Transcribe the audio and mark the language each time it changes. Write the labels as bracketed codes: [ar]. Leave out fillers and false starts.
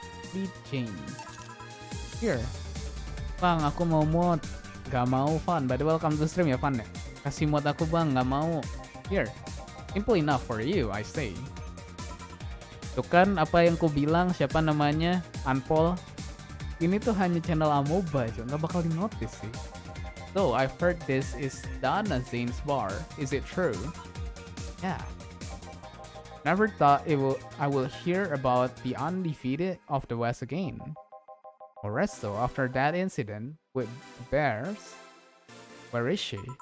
[id] Sweet Jane. Here. Bang, aku mau mod. Gak mau Fun. [en] By the way, welcome to stream ya Fun ya. [id] Kasih mod aku bang, gak mau. [en] Here. Simple enough for you, I say. [id] Tuh kan apa yang ku bilang, siapa namanya? Unpol. Ini tuh hanya channel amoeba aja, gak bakal di-notice sih. [en] So, I've heard this is Dana Zane's bar. Is it true? Yeah. Never thought I will hear about the undefeated of the West again. Or so after that incident with the bears. Where is she?